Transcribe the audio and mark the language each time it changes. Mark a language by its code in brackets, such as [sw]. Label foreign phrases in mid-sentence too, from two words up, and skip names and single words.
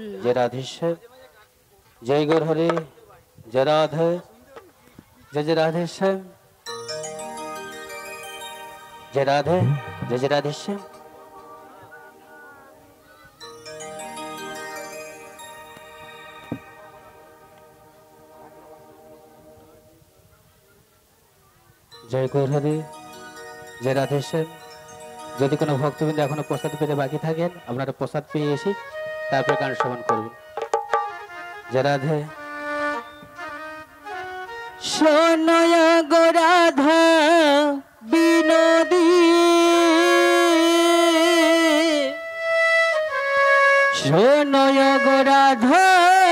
[hi] जय राधेश्वर, जय गौर हरे, जय राधे, जय जय राधेश्वर, जय राधे, जय जय राधेश्वर। जय गौर हरे, जय राधेश्वर। [bn] যদি কোনো ভক্তবৃন্দ এখনো প্রসাদ পেতে বাকি থাকেন, আপনারা প্রসাদ পেয়ে এসে তারপরে গান শ্রবণ করবেন। জয় রাধে। শোনয় গো রাধা বিনোদী, শোনয় গো রাধা